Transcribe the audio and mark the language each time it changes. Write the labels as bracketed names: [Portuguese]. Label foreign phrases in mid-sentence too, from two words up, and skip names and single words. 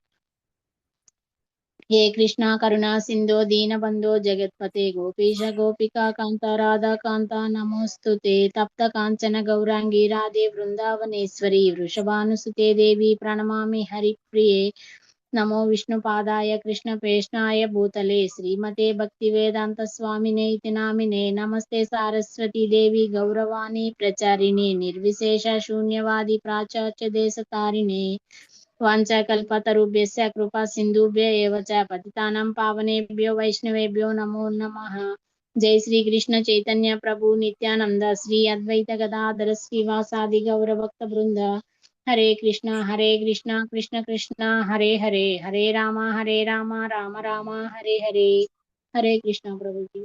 [Sanskrit] హే కృష్ణ కరుణా సింధో దీనబంధో జగత్పతే గోపీశ గోపికా కాంత రాధా కాంత నమోస్తుతే తప్త కాంచన గౌరాంగి రాధే బృందావనేశ్వరి వృషభానుసుతే దేవి ప్రణమామి హరిప్రియ. నమో విష్ణుపాదాయ కృష్ణప్రేష్ణాయ భూతలే శ్రీమతే భక్తివేదాంత స్వామినే ఇతి నామినే. నమస్తే సారస్వతీ దేవి గౌరవాణి ప్రచారిణి నిర్విశేష శూన్యవాది ప్రాచార్య దేశతారిణే. వాంఛాకల్పతరుభ్యశ్చ కృపా సింధుభ్య ఏవ చ పతితానాం పావనేభ్యో వైష్ణవేభ్యో నమో నమః. జై శ్రీ కృష్ణ చైతన్య ప్రభు నిత్యానంద శ్రీ అద్వైత గదాధర శ్రీవాసాది గౌరభక్త బృంద. హరే కృష్ణ కృష్ణ కృష్ణ హరే హరే హరే రామ రామ రామ హరే హరే. హరే కృష్ణ ప్రభుజీ.